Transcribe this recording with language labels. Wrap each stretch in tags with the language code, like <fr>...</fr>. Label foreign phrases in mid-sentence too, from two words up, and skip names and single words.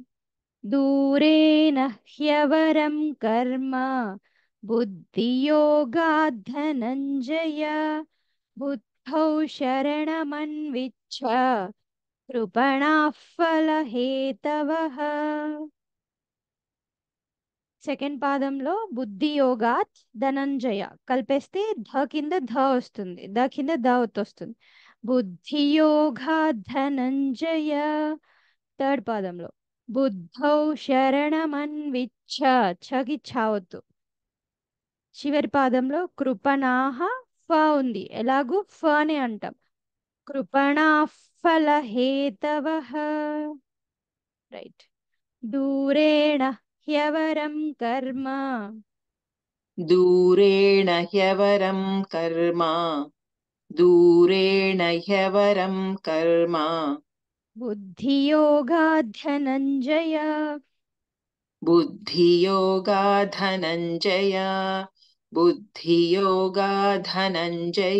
<sa>दूरेण ह्यवरं कर्म बुद्धियोगात् धनञ्जय बुद्धौ शरणमन्विच्छ कृपणाः फलहेतवः.</sa> <te>సెకండ్ పాదంలో</te> <sa>బుద్ధి యోగాత్ ధనంజయ</sa> <te>కలిపేస్తే ధ కింద ధ వస్తుంది, ద కింద ద వస్తుంది.</te> <sa>బుద్ధి యోగాత్ ధనంజయ.</sa> <te>థర్డ్ పాదంలో</te> <sa>బుద్ధౌ శరణమన్విచ్ఛ,</sa> <te>ఛకి ఛావత్తు. చివరి పాదంలో కృపణాహ ఫ ఉంది, ఎలాగూ ఫ అని అంటాం.</te> <sa>కృపణా ఫలహేతవః. రైట్. దూరేణ హ్యవరం కర్మ. दूरेण ह्यवरं कर्म दूरेण ह्यवरं कर्म बुद्धियोगात् धनञ्जय बुद्धियोगा धनञ्जय बुद्धियोगा धनञ्जय</sa>